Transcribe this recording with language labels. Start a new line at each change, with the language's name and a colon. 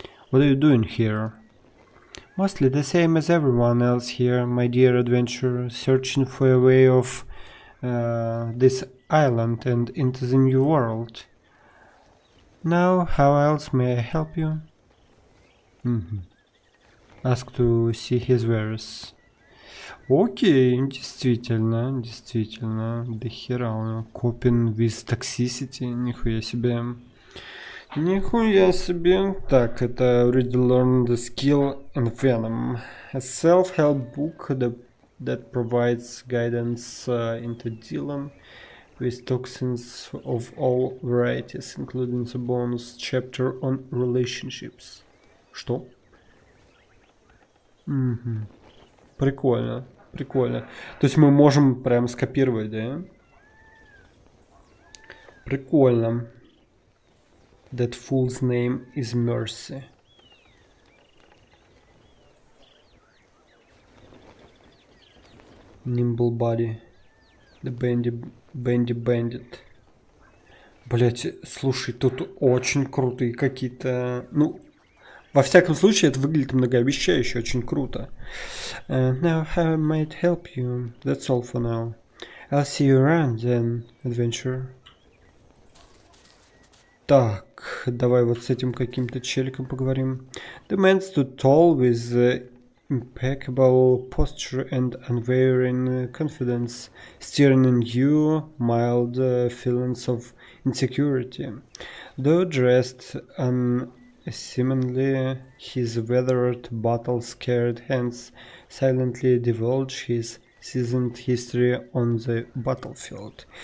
English: What are you doing here? Mostly the same as everyone else here, my dear adventurer, searching for a way off this island and into the new world. Now, how else may I help you? Ask to see his wares.
Russian: Окей, действительно, до хера у него.
English: Coping with toxicity,
Russian: нихуя себе. Нихуя себе. Так, это
English: already learned the skill and venom. A self-help book that provides guidance into dealing with toxins of all varieties, including the bonus chapter on relationships.
Russian: Что? Прикольно, прикольно. То есть мы можем прям скопировать, да? Прикольно.
English: That fool's name is Mercy. Nimble Body. The Bandy Bandit.
Russian: Блять, слушай, тут очень крутые какие-то... Ну, во всяком случае, это выглядит многообещающе, очень круто.
English: Now, how I might help you? That's all for now. I'll see you around then, adventurer.
Russian: Так, давай вот с этим каким-то челиком поговорим.
English: The man stood tall with impeccable posture and unwavering confidence, stirring in you mild feelings of insecurity. Though dressed unassumingly, his weathered, battle-scarred hands silently divulge his seasoned history on the battlefield.